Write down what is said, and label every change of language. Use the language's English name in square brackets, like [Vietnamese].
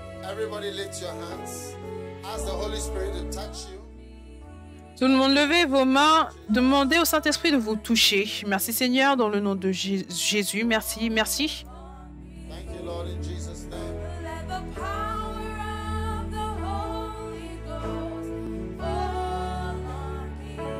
[English] Everybody lift your hands. Ask the Holy Spirit to touch you. [French] Tout le monde, levez vos mains. Demandez au Saint-Esprit de vous toucher. Merci Seigneur, dans le nom de Jésus. Merci, merci. [English] Thank you, Lord, in Jesus' name. Let the power of the Holy Ghost fall on me.